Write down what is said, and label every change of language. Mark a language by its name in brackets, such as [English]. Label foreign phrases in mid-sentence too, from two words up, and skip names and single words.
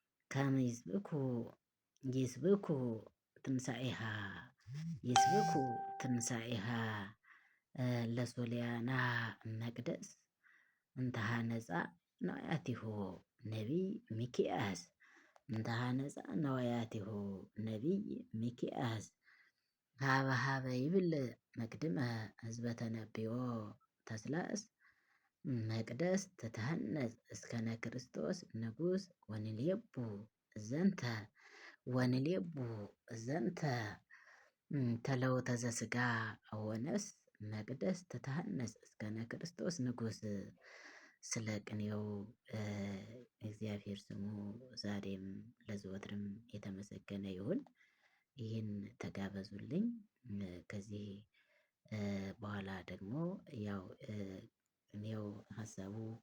[Geez] ከመ ይስብኩ፣ ይስብኩ ትንሣኤሃ፣ ይስብኩ ትንሣኤሃ፣ እ፣ ለሶልያና መቅደስ እንተ ሐነጻ ነዋያቲሁ ነቢይ ሚክያስ። እንተ ሐነጻ ነዋያቲሁ ነቢይ ሚክያስ። ሀበ ሀበ ይብል መቅድመ ህዝበ ተነቢዮ ተስላስ። መቅደስ ትትሐነጽ እስከነ ክርስቶስ ንጉሥ ወንልየቡ ዘንተ፣ ወንልየቡ ዘንተ፣ [Amharic] እም፣ [Geez] ተለውተ ዘሥጋ ወነፍስ። መቅደስ ትትሐነጽ እስከነ ክርስቶስ ንጉሥ። [Amharic] ስለ ቅኔው፣ እ፣ እግዚአብሔር ስሙ ዛሬም ለዘወትርም የተመሰገነ ይሁን። ይህን ተጋበዙልኝ። እ፣ ከዚህ፣ እ፣ በኋላ ደግሞ ያው፣ እ፣ እኔው ሀሳቡ